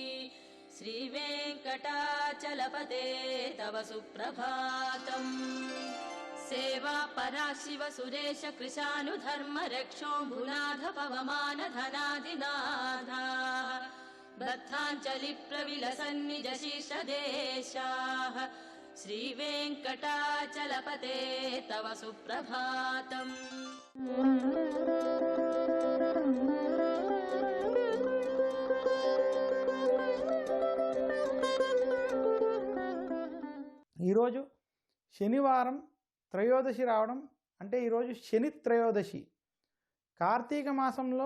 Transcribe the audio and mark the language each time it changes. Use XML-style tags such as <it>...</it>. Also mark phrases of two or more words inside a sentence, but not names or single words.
<sa>श्रीवेङ्कटाचलपते तव सुप्रभातम् सेवा परा शिव सुरेश कृशानुधर्म रक्षोऽम्बुनाथ पवमान धनादिनाथाः बद्धाञ्जलि प्रविलसन्निज शीर्षदेशाः श्रीवेङ्कटाचलपते तव सुप्रभातम्</sa> <te>ఈరోజు శనివారం త్రయోదశి రావడం అంటే ఈరోజు శని త్రయోదశి కార్తీక మాసంలో</te>